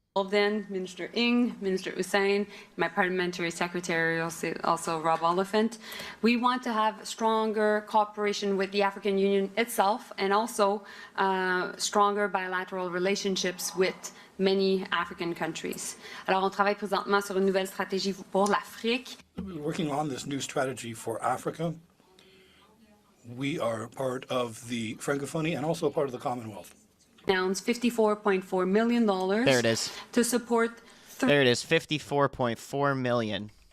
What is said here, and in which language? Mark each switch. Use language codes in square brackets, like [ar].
[en] Then Minister Ng, Minister Hussein, my parliamentary secretary, also Rob Oliphant. We want to have stronger cooperation with the African Union itself and also stronger bilateral relationships with many African countries. [fr] Alors, on travaille présentement sur une nouvelle stratégie pour l'Afrique. [en] Working on this new strategy for Africa, we are part of the Francophonie and also part of the Commonwealth. Announced $54.4 million. There it is. To support. There it is, $54.4 million.